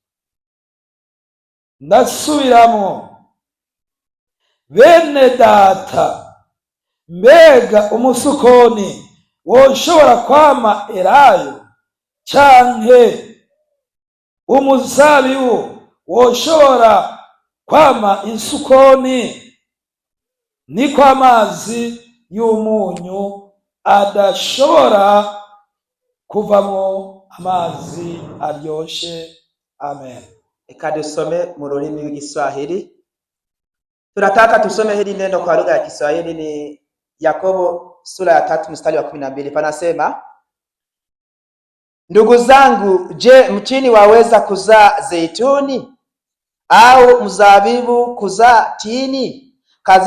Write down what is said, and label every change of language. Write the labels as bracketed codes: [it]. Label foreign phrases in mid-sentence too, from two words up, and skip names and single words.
[rn] Ndasubiramo: bene data, mbega umusukoni woshobora kwama elayo canke umuzabibu woshobora kwama insukoni? Ni kwa amazi y'umunyu adashobora kuvamo amazi aryoshe. Amen. Eka dusome mu rurimi rw'Igiswahili. [sw] Tunataka tusome hili neno kwa lugha ya Kiswahili. Ni Yakobo sura ya 3 mstari wa 12. Panasema: ndugu zangu, je, mtini waweza kuzaa zeituni au mzabibu kuzaa tini?